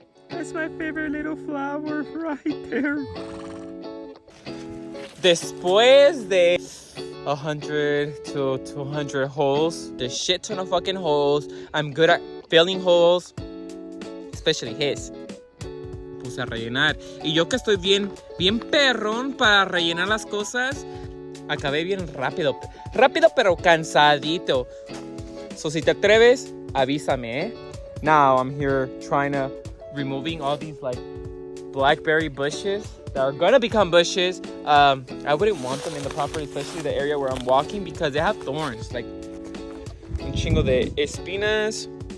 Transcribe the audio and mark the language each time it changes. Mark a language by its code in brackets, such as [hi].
[en] That's my favorite little flower right there. [es] Después de [en] 100 to 200 holes, there's shit ton of fucking holes. I'm good at filling holes, especially his. [es] Puse a rellenar. Y yo que estoy bien perrón para rellenar las cosas, acabé bien rápido. Rápido pero cansadito. So si te atreves, avísame, eh? [en] Now I'm here trying to removing all these like blackberry bushes that are gonna become bushes. I wouldn't want them in the property, especially the area where I'm walking, because they have thorns, like [es] un chingo de espinas.